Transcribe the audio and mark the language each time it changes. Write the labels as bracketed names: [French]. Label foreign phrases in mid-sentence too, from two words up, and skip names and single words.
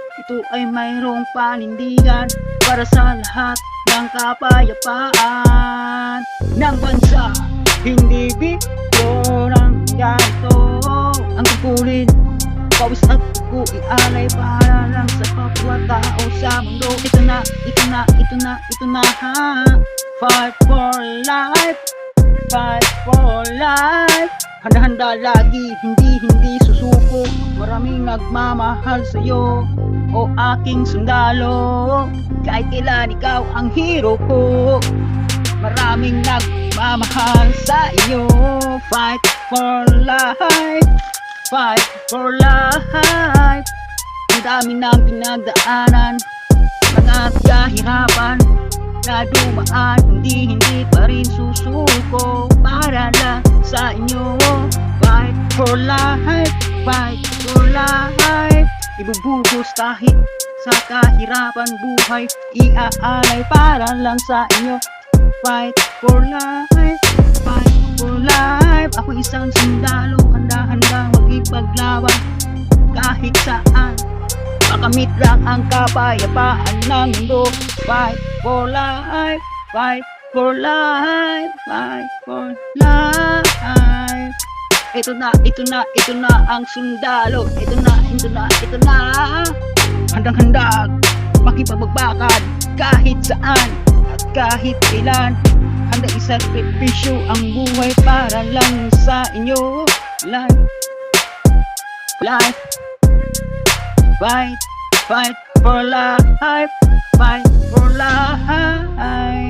[Filipino] Ito ay mayroong panindigan para sa lahat ng kapayapaan ng bansa. Hindi biro ng ganito ang tungkulin, pawis at dugo ialay para lang sa kapwa-tao sa mundo. Ito na, ito na, ito na, ito na ha. [English] Fight for life, fight for life. [Filipino] Handa-handa lagi, hindi susuko. Maraming nagmamahal sa'yo, o aking sundalo. Kahit kailan ikaw ang hero ko, maraming nagmamahal sa iyo. [English] Fight for life, fight for life. [Filipino] Ang dami ng pinagdaanan, mga kahirapan na dumaan, hindi pa rin susuko para lang sa inyo. [English] Fight for life, fight for life. [Filipino] Ibubuhos kahit sa kahirapan buhay, iaalay para lang sa inyo. [English] Fight for life, fight for life. [Filipino] Ako isang sundalo, handa-handa magipaglaban kahit saan. Makamit lang ang kapayapaan ng mundo. [English] Fight for life, fight for life, fight for life. [Filipino] Ito na, ito na, ito na ang sundalo. Ito na, ito na, ito na. Handang-handa makipagbagbakan kahit saan at kahit kailan. Handa isakripisyo ang buhay para lang sa inyo. [English] Life, life, fight, fight for life, fight for life.